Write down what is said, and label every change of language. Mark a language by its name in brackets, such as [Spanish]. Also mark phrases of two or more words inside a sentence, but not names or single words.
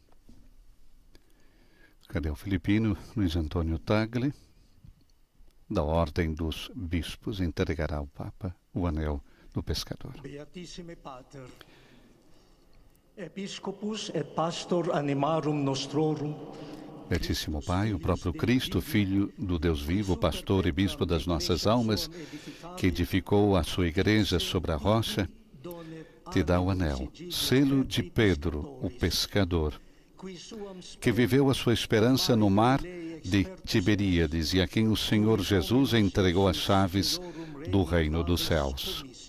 [Portuguese] O cardeal filipino Luiz Antônio Tagle, da Ordem dos Bispos, entregará ao Papa o anel do pescador. [Latin] Beatissime Pater, Episcopus et Pastor animarum nostrorum. [Portuguese] Beatíssimo Pai, o próprio Cristo, Filho do Deus vivo, pastor e bispo das nossas almas, que edificou a sua igreja sobre a rocha, te dá o anel, selo de Pedro, o pescador, que viveu a sua esperança no mar de Tiberíades e a quem o Senhor Jesus entregou as chaves do reino dos céus.